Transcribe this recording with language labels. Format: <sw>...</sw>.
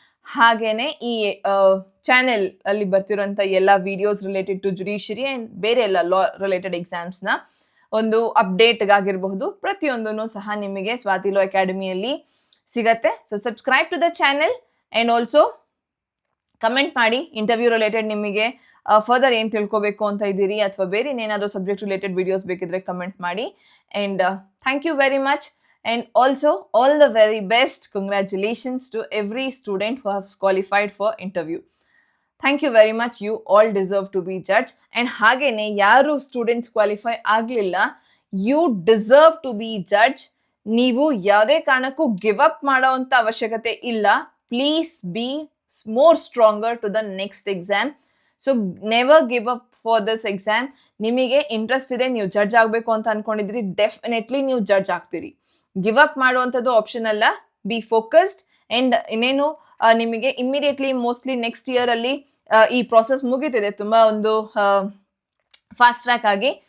<kn>ಹಾಗೇನೆ ಈ ಚಾನೆಲ್ ಅಲ್ಲಿ ಬರ್ತಿರೋಂಥ ಎಲ್ಲ videos related to judiciary and ಬೇರೆ ಎಲ್ಲ ಲಾ ರಿಲೇಟೆಡ್ ಎಕ್ಸಾಮ್ಸ್ನ ಒಂದು ಅಪ್ಡೇಟ್ಗಾಗಿರಬಹುದು, ಪ್ರತಿಯೊಂದೂ ಸಹ ನಿಮಗೆ ಸ್ವಾತಿ ಲಾ ಅಕಾಡೆಮಿಯಲ್ಲಿ ಸಿಗತ್ತೆ.</kn> <en>so subscribe to the channel</en> <kn>and also comment ಮಾಡಿ ಇಂಟರ್ವ್ಯೂ ರಿಲೇಟೆಡ್ ನಿಮಗೆ ಫರ್ದರ್ ಏನು ತಿಳ್ಕೋಬೇಕು ಅಂತ ಇದ್ದೀರಿ, ಅಥವಾ ಬೇರೆ ಏನಾದರೂ ಸಬ್ಜೆಕ್ಟ್ ರಿಲೇಟೆಡ್ ವಿಡಿಯೋಸ್ ಬೇಕಿದ್ರೆ ಕಮೆಂಟ್ ಮಾಡಿ.</kn> <en>And thank you very much. And also all the very best. Congratulations to every student who has qualified for interview. Thank you very much. You all deserve to be judged. And</en> <kn>hagene yaru students qualify aglilla,</kn> <en>you deserve to be judged.</en> <kn>Neevu yade karanakku give up ಮಾಡೋಂತ ಅವಶ್ಯಕತೆ ಇಲ್ಲ.</kn> <en>Please be more stronger to the next exam. So never give up for this exam.</en> <kn>ನಿಮಗೆ interest ಇದೆ, ನೀವು judge ಆಗಬೇಕು ಅಂತ ಅನ್ಕೊಂಡಿದ್ರಿ, definitely ನೀವು judge ಆಗ್ತೀರಿ. Give up ಮಾಡುವಂಥದ್ದು option ಅಲ್ಲ.</kn> <en>Be focused.</en> <kn>ಅಂಡ್ ಇನ್ನೇನು ನಿಮಗೆ ಇಮ್ಮಿಡಿಯೇಟ್ಲಿ ಮೋಸ್ಟ್ಲಿ ನೆಕ್ಸ್ಟ್ ಇಯರ್ ಅಲ್ಲಿ ಈ ಪ್ರಾಸೆಸ್ ಮುಗಿತಿದೆ ತುಂಬಾ ಒಂದು ಫಾಸ್ಟ್ ಟ್ರ್ಯಾಕ್ ಆಗಿ.</kn>